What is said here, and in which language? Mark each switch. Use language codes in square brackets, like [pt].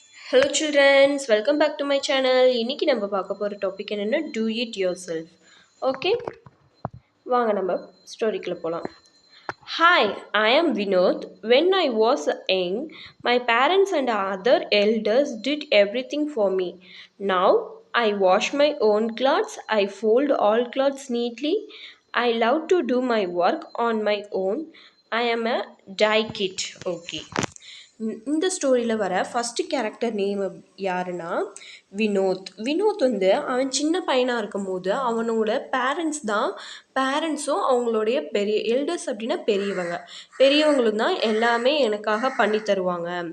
[en] Hello children, welcome back to my channel. [ta] இன்னைக்கு நம்ம பார்க்க போற டாபிக் என்னன்னா [en] do it yourself. [ta] ஓகே, வாங்க நம்ம ஸ்டோரிக்குள்ள போலாம். [en] Hi, I am Vinod. When I was young, my parents and other elders did everything for me. Now I wash my own clothes, I fold all clothes neatly. I love to do my work on my own. I am a die kid. Okay. [ta] இந்த ஸ்டோரியில் வர first character name யாருன்னா வினோத். வினோத் வந்து அவன் சின்ன பையனாக இருக்கும் போது அவனோட பேரண்ட்ஸும் அவங்களுடைய பெரிய எல்டர்ஸ் அப்படின்னா பெரியவங்களும் தான் எல்லாமே எனக்காக பண்ணி தருவாங்க.